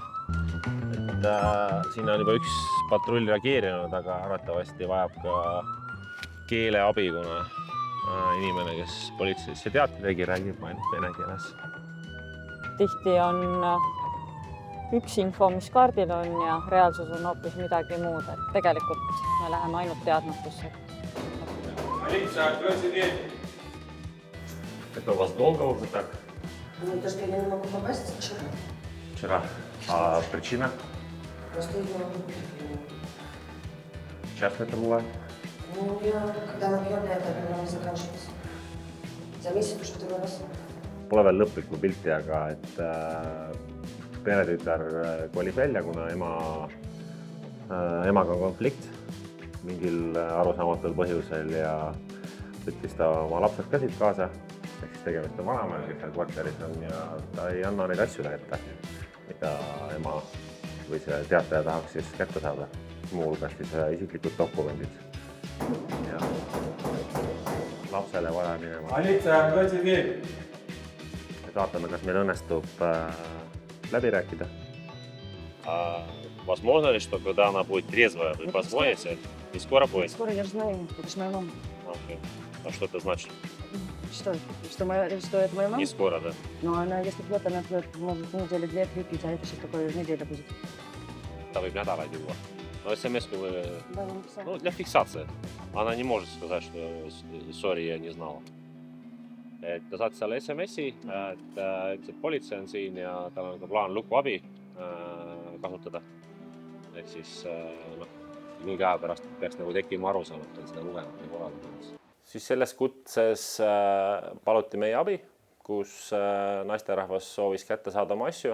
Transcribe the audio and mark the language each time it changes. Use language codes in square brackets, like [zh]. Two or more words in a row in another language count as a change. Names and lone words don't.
[et] Et siin on juba üks patrull reageerinud, aga arvatavasti vajab ka keeleabi, kuna inimene, kes politseisse teate tegi, räägib ainult vene keeles. Tihti on üks info, mis kaardil on ja reaalsus on hoopis midagi muud. Et tegelikult me läheme ainult teadmatusse. [ru] Это у вас долго уже так? Ну, это что я не могу попасть вчера. Вчера. А причина? Просто я не могу пить. Часто это бывает? Ну, когда напьённая, это не заканчивается. За месяц уже второй раз. [et] Pole veel lõplikku pilti, aga et peretütar kolib välja, kuna emaga on konflikt mingil arusaamatul põhjusel ja võttis ta oma lapsed käsid kaasa. Ehk siis tegemist on vanemaga, kes seal kvartalis on ja ta ei anna neid asju kätte, mida ema või see teataja tahaks siis kätte saada. Muu hulgas siis isiklikud dokumendid. Ja lapsele vaja minema. [ru] Полиция, откройте дверь! [et] Et vaatame, kas meil õnnestub läbi rääkida. [ru] Возможно ли, что когда она будет трезвая, вы позвоните и скоро будет? Скоро я же знаю, это же моя мама. Окей. А что это значит? Что? Что это моя мама? Не скоро, да? Ну, она, если пьет, она пьет, может, недели 2-3 пить, а это что такое неделя будет? [et] Ta võib nädalaid juua. No SMS-kui või... [ru] Да, я написала. Ну, для фиксации. Она не может сказать, что sorry, я не знала. [et] Et ta saatis selle SMS-i, et ilmselt politsei on siin ja tal on ka plaan lukuabi kasutada. Ehk siis mingi aja pärast peaks nagu tekkima arusaam, et on seda lugenud või korraldanud. Siis selles kutses paluti meie abi, kus naisterahvas soovis kätte saada oma asju.